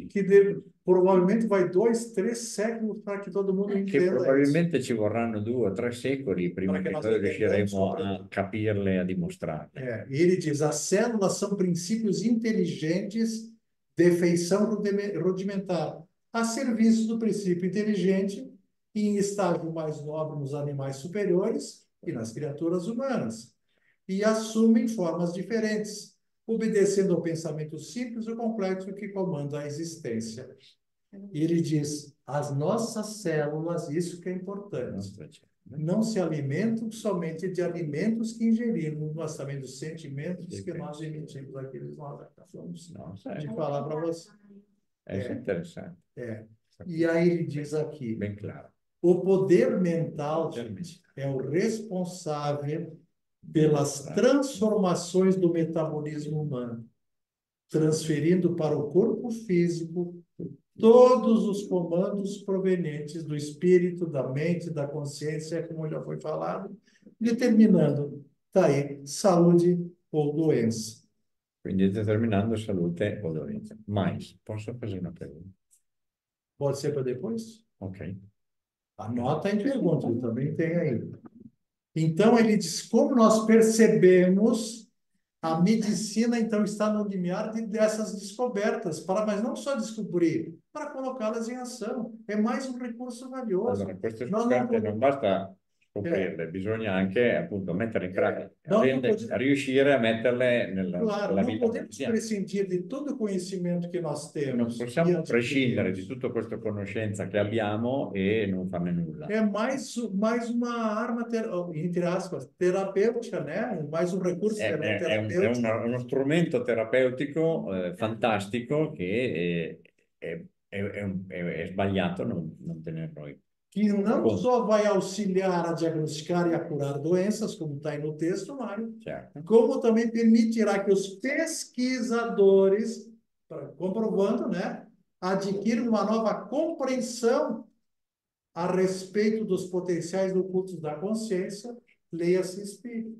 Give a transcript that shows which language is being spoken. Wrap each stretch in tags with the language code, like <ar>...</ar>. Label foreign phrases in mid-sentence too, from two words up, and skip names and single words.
<pt>que provavelmente vai 2, 3 séculos para que todo mundo</pt> <it>che</it> <pt>entenda isso.</pt> <it>probabilmente ci vorranno 2 o 3 secoli prima</it> <pt>Para che</pt> <it>che</it> <pt>nós</pt> <it>noi</it> <pt>entendamos</pt> <it>riusciremo</it> <pt>sobre-</pt> <it>a capirle e a dimostrarle.</it> <pt>E ele diz: as células são princípios inteligentes de feição rudimentar, a serviço do princípio inteligente e em estágio mais nobre nos animais superiores e nas criaturas humanas, e assumem formas diferentes, obedecendo ao pensamento simples ou complexo que comanda a existência. E ele diz: as nossas células, isso que é importante,</pt> <it>Nostra cellula.</it> <pt>não se alimentam somente de alimentos que ingerimos, mas também dos sentimentos que nós emitimos. Aqueles nós acabamos</pt> <it>No,</it> <pt>de falar para você.</pt> <it>è interessante.</it> <pt>E aí ele diz aqui:</pt> <it>Ben claro.</it> <pt>o poder mental, gente, é o responsável pelas transformações do metabolismo humano, transferindo para o corpo físico todos os comandos provenientes do espírito, da mente, da consciência, como já foi falado, determinando, tá aí, saúde ou doença.</pt> <it>Quindi determinando salute o doenza.</it> <pt>Mais, posso fazer una pergunta? Pode ser para depois? Ok. Anota em pergunta, ele também tem aí. Então, ele diz, como nós percebemos, a medicina, então, está no limiar dessas descobertas, mas não só descobrir, para colocá-las em ação. É mais um recurso valioso.</pt> <it>Allora, queste</it> <pt>Nós não</pt> <it>scoperte</it> <pt>podemos-</pt> <it>non basta scoprirle, bisogna anche appunto mettere in pratica, No, non potete- riuscire a metterle</it> <pt>Claro,</pt> <it>nella</it> <pt>não</pt> <it>vita</it> <pt>podemos</pt> <it>quotidiana.</it> <pt>prescindir de todo o conhecimento que nós</pt> <it>Non</it> <pt>temos.</pt> <it>possiamo</it> <pt>e</pt> <it>prescindere di</it> <pt>adquirimos.</pt> <it>tutta questa conoscenza che abbiamo e non farne nulla.</it> <pt>É mais uma arma, entre aspas, terapêutica, né? Mais um recurso</pt> <it>È</it> <pt>terapêutico.</pt> <it>uno strumento terapeutico fantastico che è sbagliato non tenerlo.</it> <pt>Que não só vai auxiliar a diagnosticar e a curar doenças, como está aí no texto, Mário,</pt> <it>Certo.</it> <pt>como também permitirá que os pesquisadores, comprovando, né, adquiram uma nova compreensão a respeito dos potenciais ocultos da consciência, leia-se espírito.</pt>